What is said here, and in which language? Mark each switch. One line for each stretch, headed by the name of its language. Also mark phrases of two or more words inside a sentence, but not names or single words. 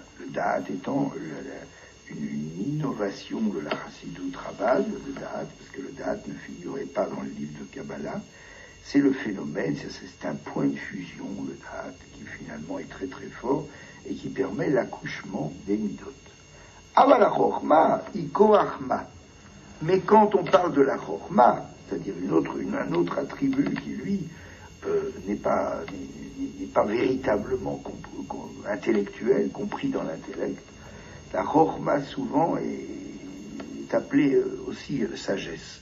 French: Le Da'at étant une innovation de la Chassidut Rabbah, le Da'at, parce que le Da'at ne figurait pas dans le livre de Kabbalah. C'est le phénomène, c'est un point de fusion, le Da'at, qui finalement est très très fort, et qui permet l'accouchement des midot.
Hebrew: אבל החכמה, כח מה.
French: Mais quand on parle de la chokhma, c'est-à-dire un autre attribut qui, lui, n'est pas véritablement intellectuel, compris dans l'intellect, la chokhma souvent est appelée aussi sagesse.